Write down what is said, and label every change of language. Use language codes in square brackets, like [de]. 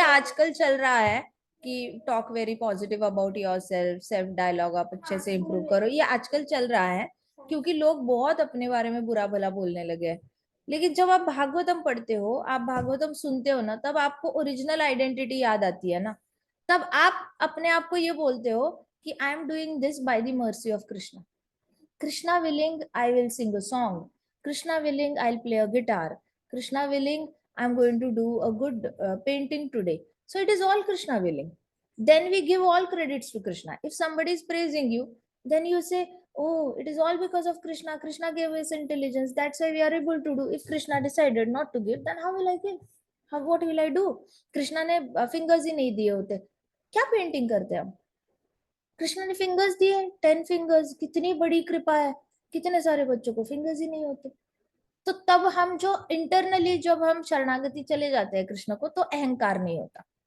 [hi] आजकल चल रहा है कि [en] talk very positive about your self, [hi] self dialogue आप अच्छे से इम्प्रूव करो, ये आजकल चल रहा है क्योंकि लोग बहुत अपने बारे में बुरा भला बोलने लगे हैं। लेकिन जब आप भागवतम पढ़ते हो, आप भागवतम सुनते हो ना, तब आपको ओरिजिनल आइडेंटिटी याद आती है ना। तब आप अपने आप को ये बोलते हो कि [en] I am doing this by the mercy of Krishna. Krishna willing, I will sing a song. Krishna willing, I'll play a guitar. Krishna willing, I'm going to do a good painting today. So it is all Krishna willing. Then we give all credits to Krishna. If somebody is praising you, then you say, oh, it is all because of Krishna. Krishna gave us intelligence. That's why we are able to do. If Krishna decided not to give, then how will I give? What will I do? [hi] Krishna ने fingers ही नहीं दिए होते, क्या painting करते हम? कृष्ण ने fingers दिए, 10 fingers, कितनी बड़ी कृपा है। कितने सारे बच्चों को फिंगर्स ही नहीं होते। तो तब हम जो इंटरनली जब हम शरणागति चले जाते हैं कृष्ण को, तो अहंकार नहीं होता।